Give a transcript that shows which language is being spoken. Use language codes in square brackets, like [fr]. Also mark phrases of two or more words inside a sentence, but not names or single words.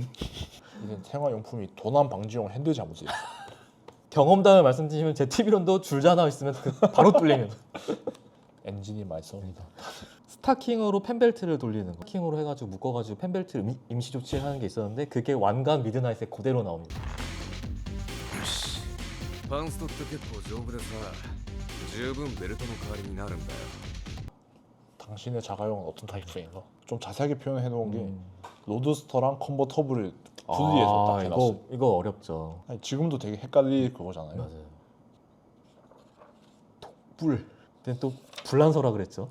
[ko] 이게 생활용품이 도난 방지용 핸들 잠옷이에요. 경험담을 말씀드리면 제 TV론도 줄자 하나 있으면 바로 뚫리는. 엔진이 말썽이다. 스타킹으로 펜벨트를 돌리는 거. 스타킹으로 해가지고 묶어가지고 펜벨트를 임시 조치하는 게 있었는데 그게 완간 미드나잇에 그대로 나옵니다. [ja] パンストって結構丈夫でさ十分ベルトの代わりになるんだよ [ko] 당신의 자가용은 어떤 타입인가? 좀 자세하게 표현해 놓은 게 음. 로드스터랑 컨버터블을 분리해서 딱 해놨어. 이거 어렵죠. 아니, 지금도 되게 헷갈릴 그거잖아요. 맞아요. 독불. 그때 또 불란서라 그랬죠.